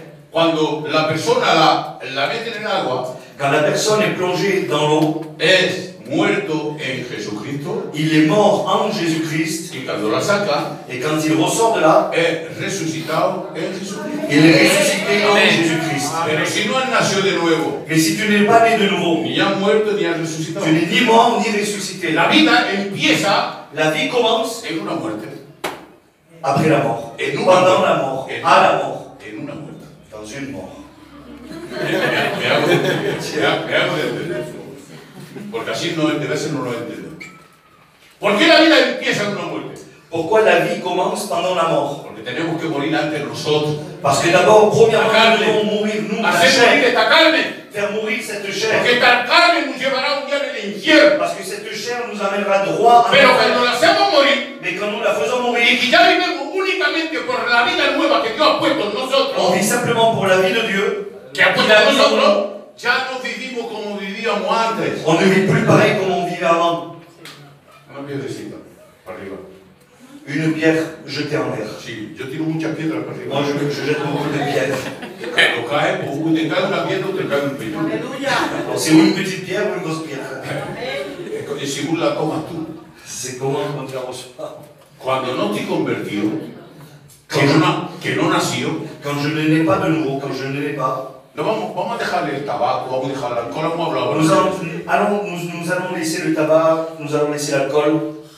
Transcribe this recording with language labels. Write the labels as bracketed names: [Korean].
[Spanish] Cuando la persona la mete en el agua, [French] Quand la personne est plongée dans l'eau, [Spanish] es muerto en Jesucristo, [French] il est mort en Jésus-Christ, [Spanish] y cuando la saca, [French] et quand il ressort de là, [Spanish] es resucitado en Jesucristo. [French] il est ressuscité en Jésus-Christ. [Spanish] Pero si no han nacido de nuevo, [French] Mais si tu n'es pas né de nouveau, [Spanish] ni han muerto ni han resucitado, [French] tu n'es ni mort ni ressuscité. [Spanish] la vida empieza [French] La vie commence [Spanish] en una muerte, [French] après la mort, Et nous, pendant la mort, et- à la mort, [Spanish] en una muerte. [French] dans une mort. [Spanish] Me hago de entender. Porque así no, a veces no lo entiendo. ¿Por qué la vida empieza en una muerte? [French] Pourquoi la vie commence pendant la mort? [Spanish] Porque tenemos que morir antes nosotros. [French] Parce que d'abord, premièrement, [Spanish] La carne. [French] nous devons mourir, nous, la [Spanish] Hacer morir [French] chair, [Spanish] esta carne. [French] faire mourir cette chair. [Spanish] Porque esta carne nos llevará un día en el infierno. [French] Parce que cette chair nous amènera droit à [Spanish] Pero [French] l'enfer. [Spanish] cuando la hacemos morir, [French] Mais quand nous la faisons [Spanish] y [French] mourir, [Spanish] que ya vivimos únicamente por la vida nueva que Dios ha puesto en [French] on [Spanish] nosotros, [French] vit simplement pour la vie de Dieu. [Spanish] que ha puesto en nosotros, ya no vivimos como vivíamos antes. [French] On ne vit plus pareil comme on vivait avant. [Spanish] Una piedrecita para arriba. [French] Une pierre jetée en l'air. [Spanish] Sí, yo tiro muchas piedras para arriba. [French] Moi, je jette beaucoup de pierres. [Spanish] Pero cae, o te cae una piedra o te cae un peñón. [French] Alors, c'est ou une petite pierre ou une grosse pierre. [Spanish] Y según la tomas tú. [French] C'est comment on te la reçoit. [Spanish] Cuando no te he convertido, que no nació, [French] Quand je ne l'ai pas de nouveau, quand je ne l'ai pas, [Spanish] no vamos a dejarle el tabaco, vamos a dejar el alcohol, vamos a hablar. [French] nous allons laisser le tabac, nous allons laisser l'alcool.